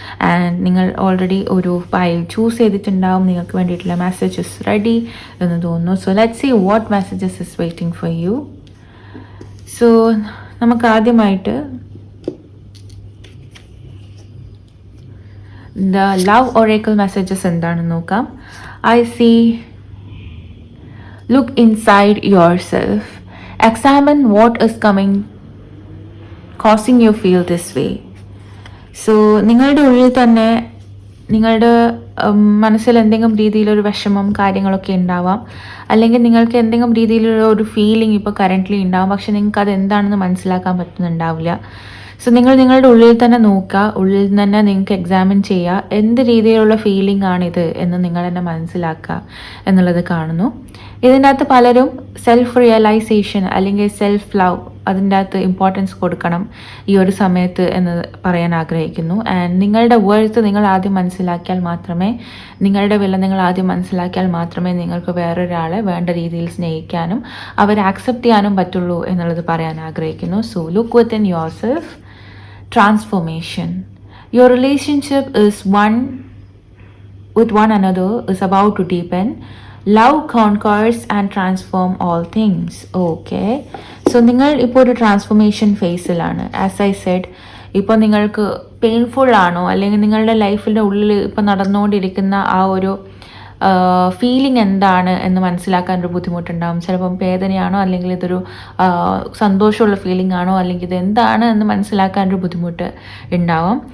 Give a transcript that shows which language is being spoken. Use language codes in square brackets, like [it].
[ml] And നിങ്ങൾ already ഒരു file choose ചെയ്തിട്ടുണ്ടാവും. നിങ്ങൾക്ക് വേണ്ടിയിട്ടുള്ള മെസ്സേജസ് റെഡി എന്ന് തോന്നുന്നു. [en] So let's see what messages is waiting for you. [ml] So നമുക്ക് ആദ്യമായിട്ട് ദ ലവ് ഒറേക്കിൾ മെസ്സേജസ് എന്താണെന്ന് നോക്കാം. [en] I see look inside yourself. Examine what is coming causing you feel this way. [ml] So നിങ്ങളുടെ ഉള്ളിൽ തന്നെ നിങ്ങളുടെ മനസ്സിൽ എന്തെങ്കിലും രീതിയിലൊരു വിഷമം കാര്യങ്ങളൊക്കെ ഉണ്ടാവാം, അല്ലെങ്കിൽ നിങ്ങൾക്ക് എന്തെങ്കിലും രീതിയിലുള്ള ഒരു ഫീലിംഗ് ഇപ്പോൾ കറൻ്റ്ലി ഉണ്ടാവും. പക്ഷെ നിങ്ങൾക്ക് അത് എന്താണെന്ന് മനസ്സിലാക്കാൻ പറ്റുന്നുണ്ടാവില്ല. സോ നിങ്ങൾ നിങ്ങളുടെ ഉള്ളിൽ തന്നെ നോക്കുക, ഉള്ളിൽ തന്നെ നിങ്ങൾക്ക് എക്സാമിൻ ചെയ്യുക എന്ത് രീതിയിലുള്ള ഫീലിംഗ് ആണിത് എന്ന് നിങ്ങൾ തന്നെ മനസ്സിലാക്കുക എന്നുള്ളത് കാണുന്നു. ഇതിൻ്റെ അകത്ത് പലരും സെൽഫ് റിയലൈസേഷൻ അല്ലെങ്കിൽ സെൽഫ് ലവ് അതിൻ്റെ അകത്ത് ഇമ്പോർട്ടൻസ് കൊടുക്കണം ഈ ഒരു സമയത്ത് എന്ന് പറയാൻ ആഗ്രഹിക്കുന്നു. ആൻഡ് നിങ്ങളുടെ വേർത്ത് നിങ്ങൾ ആദ്യം മനസ്സിലാക്കിയാൽ മാത്രമേ, നിങ്ങളുടെ വില നിങ്ങൾ ആദ്യം മനസ്സിലാക്കിയാൽ മാത്രമേ നിങ്ങൾക്ക് വേറൊരാളെ വേണ്ട രീതിയിൽ സ്നേഹിക്കാനും അവരെ ആക്സെപ്റ്റ് ചെയ്യാനും പറ്റുള്ളൂ എന്നുള്ളത് പറയാൻ ആഗ്രഹിക്കുന്നു. [en] So look within yourself. Transformation. Your relationship is one with one another is about to deepen. Love conquers and transform all things. Okay. [ml] So നിങ്ങൾ ഇപ്പോൾ ഒരു ട്രാൻസ്ഫോർമേഷൻ ഫേസിലാണ്. [en] as I said, [ml] ഇപ്പോൾ നിങ്ങൾക്ക് പെയിൻഫുൾ ആണോ അല്ലെങ്കിൽ നിങ്ങളുടെ ലൈഫിൻ്റെ ഉള്ളിൽ ഇപ്പോൾ നടന്നുകൊണ്ടിരിക്കുന്ന ആ ഒരു ഫീലിംഗ് എന്താണ് എന്ന് മനസ്സിലാക്കാനൊരു ബുദ്ധിമുട്ടുണ്ടാകും. ചിലപ്പം വേദനയാണോ അല്ലെങ്കിൽ ഇതൊരു സന്തോഷമുള്ള ഫീലിംഗ് ആണോ അല്ലെങ്കിൽ ഇത് എന്താണ് എന്ന് മനസ്സിലാക്കാനൊരു ബുദ്ധിമുട്ട് ഉണ്ടാവും.